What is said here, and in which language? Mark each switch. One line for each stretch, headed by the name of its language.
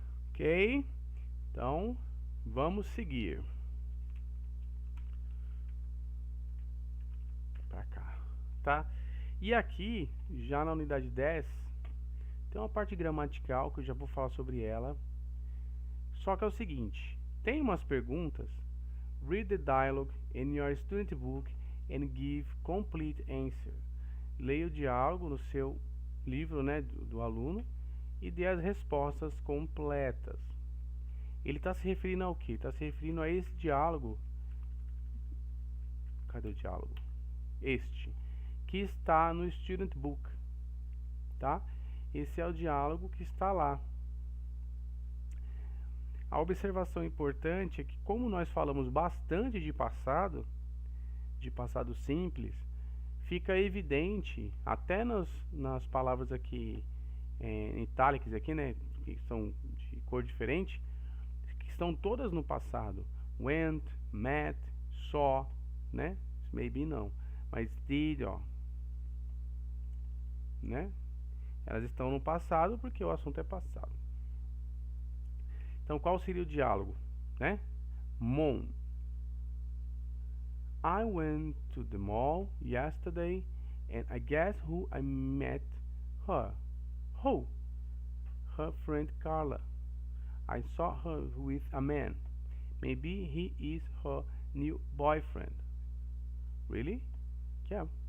Portuguese: Ok, então vamos seguir para cá, tá? E aqui, já na unidade 10, tem uma parte gramatical que eu já vou falar sobre ela. Só que é o seguinte, tem umas perguntas.
English: Read the dialogue in your student book and give complete answer.
Portuguese: Leia o diálogo no seu livro, né, do aluno, e dê as respostas completas. Ele está se referindo ao quê? Está se referindo a esse diálogo. Cadê o diálogo? Este, que está no Student Book, tá? Esse é o diálogo que está lá. A observação importante é que, como nós falamos bastante de passado simples, fica evidente, até nas palavras aqui em itálicas aqui, né, que são de cor diferente, que estão todas no passado. Went, met, saw, né? Maybe não, mas did, ó, né? Elas estão no passado porque o assunto é passado. Então, qual seria o diálogo, né?
English: Mom, I went to the mall yesterday and I guess who I met her. Who? her friend Carla. I saw her with a man. Maybe he is her new boyfriend. Really? Yeah.